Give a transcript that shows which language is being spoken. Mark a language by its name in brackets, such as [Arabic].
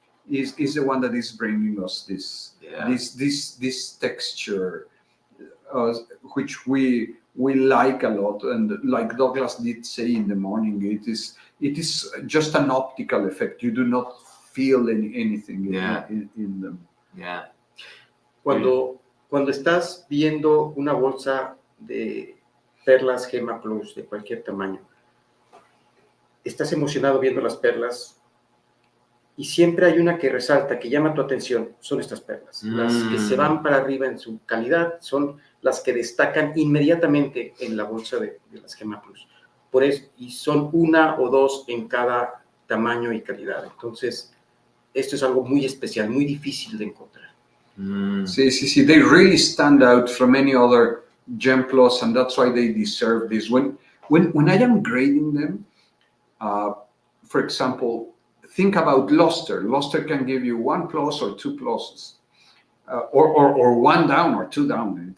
[English] is the one that is bringing us Yeah. this texture, which we like a lot. And like Douglas did say in the morning, it is just an optical effect. You do not feel anything Yeah. in them. Yeah. [Spanish] Cuando estás viendo una bolsa de perlas Gema Plus de cualquier tamaño, estás emocionado viendo las perlas y siempre hay una que resalta, que llama tu atención, son estas perlas. Las que se van para arriba en su calidad son las que destacan inmediatamente en la bolsa de las Gema Plus. Por eso, y son una o dos en cada tamaño y calidad. Entonces, esto es algo muy especial, muy difícil de encontrar. [English] See, they really stand out from any other Gem Plus, and that's why they deserve this. When I am grading them, for example, think about luster. Luster can give you 1 plus or 2 pluses, or 1 down or 2 down.